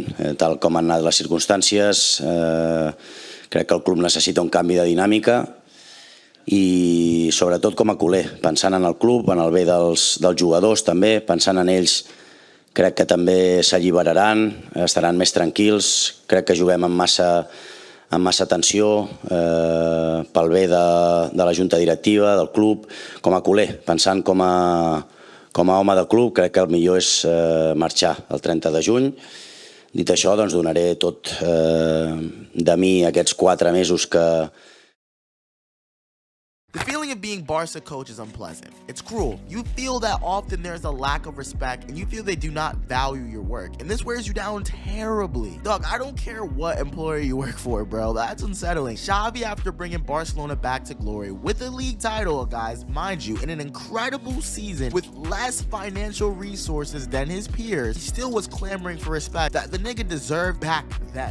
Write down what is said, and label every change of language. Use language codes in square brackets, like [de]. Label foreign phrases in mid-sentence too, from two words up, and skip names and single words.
[ca] Tal com han anat les circumstàncies, crec que el club necessita un canvi de dinàmica i sobretot com a culer, pensant en el club, en el bé dels jugadors també, pensant en ells, crec que també s'alliberaran, estaran més tranquils, crec que juguem amb massa tensió pel bé de la junta directiva, del club, com a culer, pensant com a home de club, crec que el millor és marxar el 30 de juny. Dit això, doncs donaré tot de mi aquests 4 mesos que... [en] The feeling of being Barca coach is unpleasant. It's cruel. You feel that often there's a lack of respect and you feel they do not value your work. And this wears you down terribly. Dog, I don't care what employer you work for, bro. That's unsettling. Xavi, after bringing Barcelona back to glory with a league title, guys, mind you, in an incredible season with less financial resources than his peers, he still was clamoring for respect that the nigga deserved back then.